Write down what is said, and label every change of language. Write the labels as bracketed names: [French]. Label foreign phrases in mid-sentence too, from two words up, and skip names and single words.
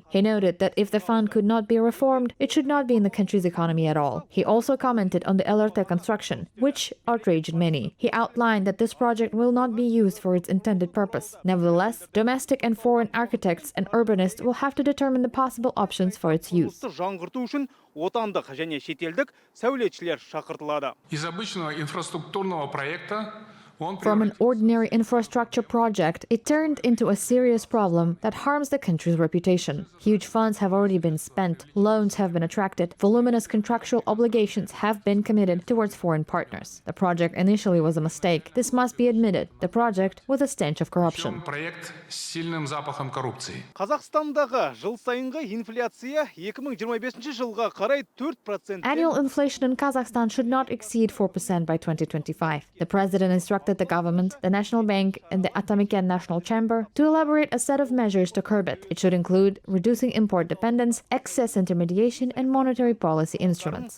[English] He noted that if the fund could not be reformed, it should not be in the country's economy at all. He also commented on the LRT construction, which outraged many. He outlined that this project will not be used for its intended purpose. Nevertheless, domestic and foreign architects and urbanists will have to determine the possible options for its use. [Kazakh] Отандық және шетелдік сәулетшілер шақыртылады. [Russian] Из обычного инфраструктурного проекта [English] From an ordinary infrastructure project, it turned into a serious problem that harms the country's reputation. Huge funds have already been spent, loans have been attracted, voluminous contractual obligations have been committed towards foreign partners. The project initially was a mistake. This must be admitted. The project was a stench of corruption. [Kazakh] Қазақстандағы жыл сайынғы инфляция 2025 жылға қарай 4%. [English] Annual inflation in Kazakhstan should not exceed 4% by 2025. The president instructed the government, the National Bank, and the Atamiken National Chamber to elaborate a set of measures to curb it. It should include reducing import dependence, excess intermediation, and monetary policy instruments.